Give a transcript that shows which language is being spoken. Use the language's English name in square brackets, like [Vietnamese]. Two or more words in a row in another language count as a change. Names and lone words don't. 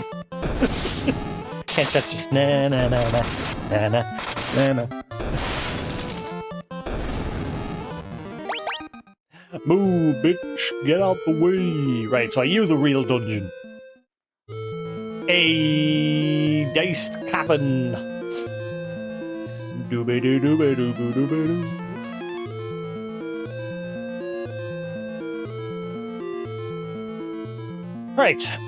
[English] Can't touch this. Na na na na na na na na. Move, bitch! Get out the way! Right, so are you the real dungeon? A diced cabin. Dooby-doo-dooby-doo-boo-dooby-doo. Right.